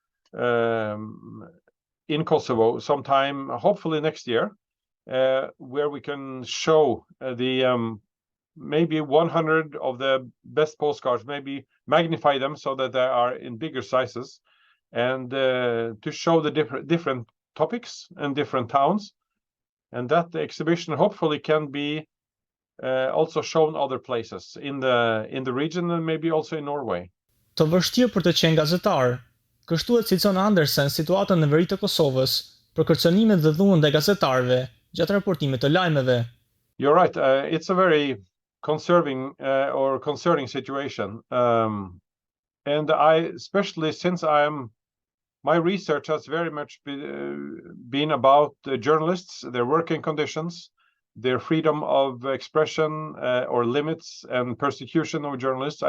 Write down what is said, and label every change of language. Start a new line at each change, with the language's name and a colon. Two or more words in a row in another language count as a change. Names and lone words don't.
English: in Kosovo sometime, hopefully next year, where we can show the maybe 100 of the best postcards, maybe magnify them so that they are in bigger sizes, and to show the different topics and different towns, and that the exhibition hopefully can be also shown other places in the region, and maybe also in Norway.
Albanian: Të vështirë për të qenë gazetar, kështu e cilëson Andresen situatën në veri të Kosovës për kërcënimet dhe dhunën ndaj gazetarëve gjatë raportimit të lajmeve.
English: You're right. It's a very concerning situation. And especially since my research has very much been about journalists, their working conditions, their freedom of expression or limits and persecution of journalists.